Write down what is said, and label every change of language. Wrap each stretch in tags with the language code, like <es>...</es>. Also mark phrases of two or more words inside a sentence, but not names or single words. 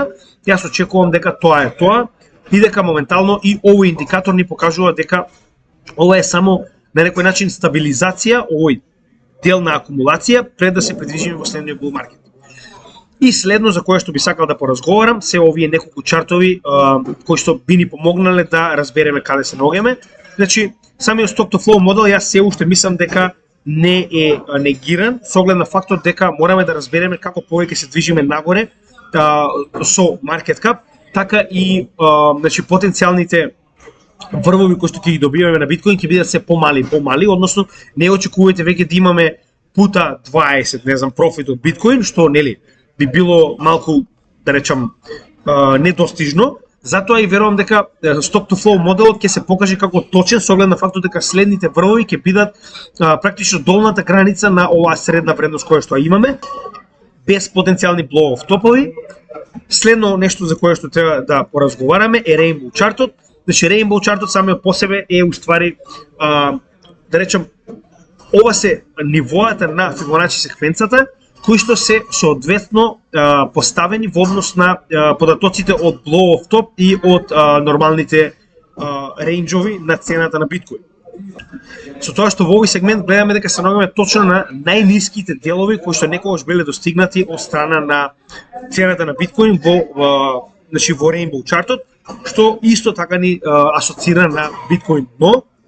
<mk>Јас очекувам дека тоа е тоа и дека моментално и овој индикатор ни покажува дека ова е само на некој начин стабилизација, овој дел на акумулација пред да се придвижиме во следниот</mk> <en>bull market.</en> <mk>И следно за кое што би сакал да поразговарам се овие неколку чартови кои што би ни помогнале да разбереме каде се наоѓаме. Значи, самиот</mk> <en>stock to flow</en> <mk>модел јас се уште мислам дека не е негиран со оглед на фактот дека мораме да разбереме како повеќе се движиме нагоре со</mk> <en>market cap,</en> <mk>така и значи потенцијалните врвови кои што ќе ги добиваме на биткоин ќе бидат се помали, односно не очекувајте веќе да имаме пута 20, не знам, профит од биткоин, што нели би било малку, да речам, недостижно. Затоа и верувам дека</mk> <en>stock to flow</en> <mk>моделот ќе се покаже како точен со оглед на фактот дека следните врвови ќе бидат практично долната граница на оваа средна вредност која што имаме, без потенцијални blow-off топови. Следно нешто за кое што треба да поразговараме е Rainbow чартот. Значи Rainbow чартот самиот по себе е уствари да речем ова се нивоата на Fibonacci секвенцата кои што се соодветно поставени во однос на податоците од</mk> <en>blow-off top</en> <mk>и од нормалните рейнџови на цената на биткоин. Со тоа што во овој сегмент гледаме дека се наоѓаме точно на најниските делови кои што некогаш биле достигнати од страна на цената на биткоин во значи во Rainbow чартот, што исто така ни асоцира на биткоин дно.</mk>